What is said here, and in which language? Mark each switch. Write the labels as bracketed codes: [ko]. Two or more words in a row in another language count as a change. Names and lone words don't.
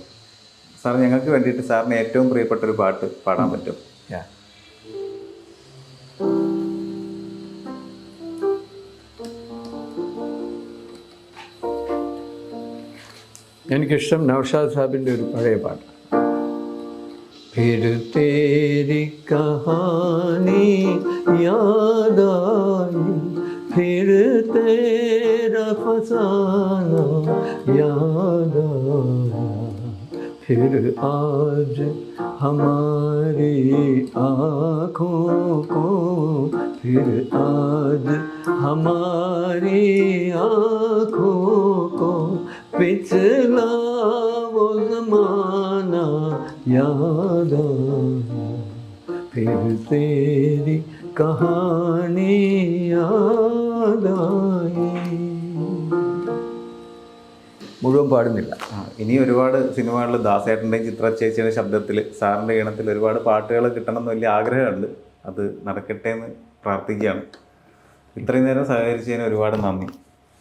[ml] സാർ ഞങ്ങൾക്ക് വേണ്ടിയിട്ട് സാറിന് ഏറ്റവും പ്രിയപ്പെട്ട ഒരു പാട്ട് പാടാൻ പറ്റും? എനിക്കിഷ്ടം നൗഷാദ് സാഹിബിൻ്റെ ഒരു പഴയ പാട്ട്. [hi] फिर तेरी कहानी याद आई, फिर तेरा फसाना याद आया, फिर आज हमारी आँखों को, फिर आज हमारी आँखों को पिछला वो ज़माना याद आया, फिर तेरी कहानी याद आई. [ml] മുഴുവൻ പാടുന്നില്ല. ഇനി ഒരുപാട് സിനിമകളിൽ ദാസേട്ടൻ്റെയും ചിത്ര ചേച്ചിയുടെ ശബ്ദത്തിൽ സാറിൻ്റെ ഈണത്തിൽ ഒരുപാട് പാട്ടുകൾ കിട്ടണം എന്ന് വലിയ ആഗ്രഹമുണ്ട്. അത് നടക്കട്ടെ എന്ന് പ്രാർത്ഥിക്കുകയാണ്. ഇത്രയും നേരം സഹകരിച്ചതിന് ഒരുപാട് നന്ദി.